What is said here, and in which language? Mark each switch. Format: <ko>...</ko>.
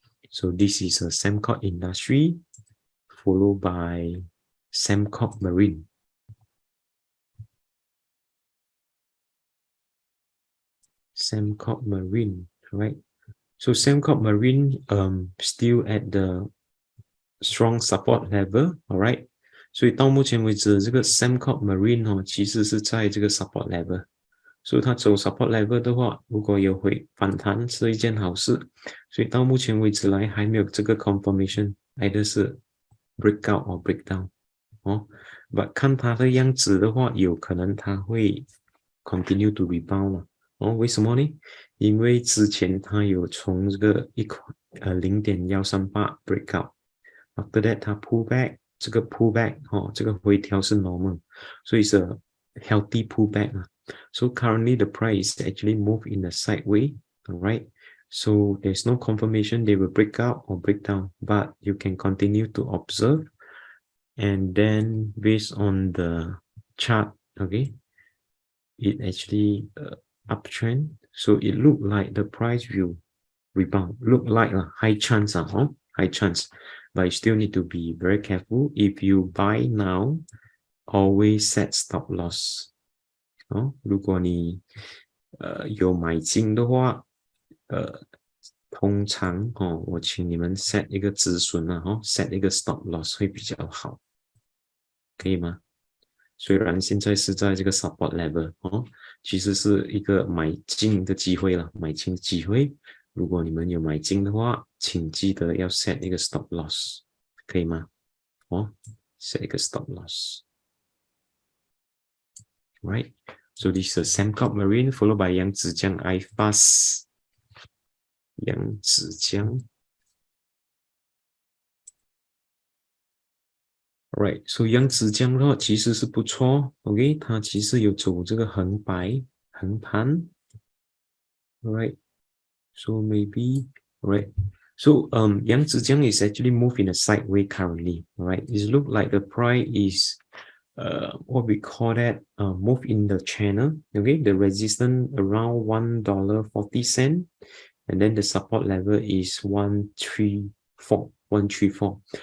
<en>So this is a Sembcorp industry, followed by Sembcorp Marine. Sembcorp Marine, right? So Sembcorp Marine still at the strong support level, all right?</en> <zh>所以到目前为止，这个 Sembcorp Marine 其实是在这个 support level。所以它走 support level 的话，如果有回反弹是一件好事。所以到目前为止来还没有这个 confirmation，either 是 breakout or breakdown 哦。 But 看它的样子的话，有可能它会</zh> <en>continue to rebound</en> <zh>了。哦，为什么呢？因为之前它有从这个0.138 breakout，</zh> <en>after that</en> <zh>它 pull back， 这个 pullback 这个回调是 normal， 所以是 healthy pullback 啊。</zh> <en>So currently the price actually move in a sideway, all right? So there's no confirmation they will break out or break down, but you can continue to observe. And then based on the chart, okay, it actually uptrend. So it look like the price will rebound. Look like a high chance, high chance. But you still need to be very careful. If you buy now, always set stop loss.</en> <zh>如果你有买进的话，通常我请你们 set 一个止损set 一个 stop loss 会比较好，可以吗？虽然现在是在这个 support level 其实是一个买进的机会了，买进机会。如果你们有买进的话，请记得要 set 一个 stop loss， 可以吗？set 一个 stop loss。Right?</zh> <en>So this is Sembcorp Marine followed by 扬子江 iFast.</en> <zh>扬子江。</zh> <en>Alright, so</en> <zh>扬子江的话其实是不错</zh> <en>，OK，</en> <zh>它其实有走这个横盘</zh> <en>，Alright, so maybe, alright, so 扬子江 is actually moving a sideway currently, alright, it look like the price is what we call that move in the channel, okay, the resistance around $1.40, and then the support level is 134.</en>